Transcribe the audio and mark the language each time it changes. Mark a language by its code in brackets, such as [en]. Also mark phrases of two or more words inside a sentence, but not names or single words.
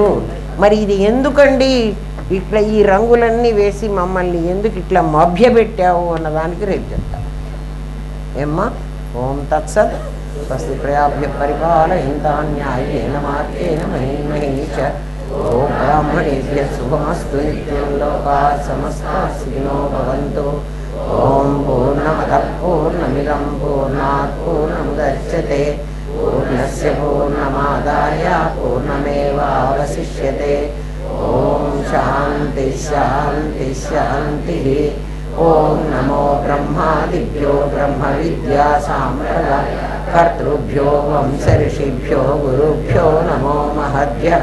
[te] మరి ఇది ఎందుకండి ఇట్లా ఈ రంగులన్నీ వేసి మమ్మల్ని ఎందుకు ఇట్లా మభ్యపెట్టావు అన్నదానికి రేపు చెప్తా. [sa] ఏమ్మా? ఓం తత్సత్. స్వస్తి ప్రయాభ్య పరిపాలయంతాన్యాయేన మార్గేణ మహీమహీ చ. ఓ బ్రాహ్మణేభ్య శుభమస్తు. నిత్యం లోకాః సమస్తాః సుఖినో భవంతు. ఓం పూర్ణమదః పూర్ణమిదం పూర్ణాత్ పూర్ణముదచ్యతే పూర్ణస్య పూర్ణమాదాయ పూర్ణమేవావశిష్యతే. ఓం శాంతి శాంతి శాంతి. ఓం నమో బ్రహ్మాదిభ్యో బ్రహ్మ విద్యా సాంప్రదాయ కర్తృభ్యో వంశ ఋషిభ్యో గురుభ్యో నమో మహద్భ్యః.